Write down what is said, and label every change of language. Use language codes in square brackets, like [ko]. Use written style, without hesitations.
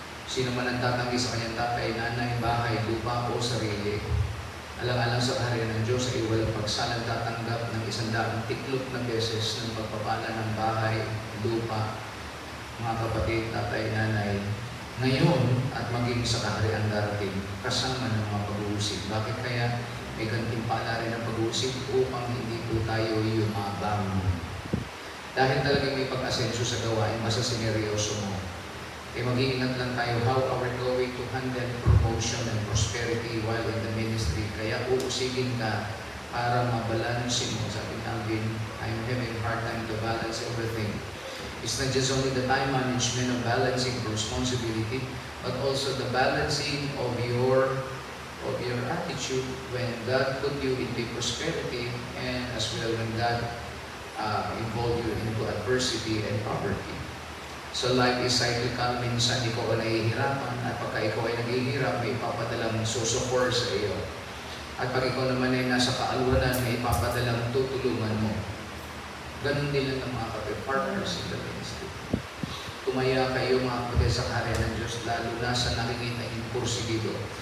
[tl] Sino man ang tatanggi sa kanyang tatay, nanay, bahay, lupa o sarili, alang-alang sa kaharian ng Diyos ay walang pagsalang tatanggap ng 100 tiklop na beses ng pagpapala ng bahay, lupa, mga kapatid, tatay, nanay, ngayon at maging sa kaharian darating, kasama ng mga pag-uusig. Bakit kaya may gantimpala rin ang pag-uusig upang hindi po tayo yumabang? Dahil talagang may pag-asenso sa gawain, basta sineryoso mo. Mag-iingat lang tayo [en] how are we going to handle promotion and prosperity while in the ministry. [tl] Kaya uusigin ka para mabalansin mo. Sabi ni Alvin, [en] I'm having a hard time to balance everything. It's not just only the time management of balancing responsibility, but also the balancing of your attitude when God put you into prosperity, and as well when God involve you into adversity and poverty. So life is cyclical. [tl] Minsan ikaw ay nahihirapan, at pagka ikaw ay naghihirap, may ipapadalang susuport sa iyo. At pag ikaw naman ay nasa kaalwanan, may ipapadalang tutulungan mo. Ganun din lang ng mga [en] partners in the ministry. [tl] Tumaya kayo mga kapatid sa karya ng Diyos, lalo na sa nakikita yung kursigido.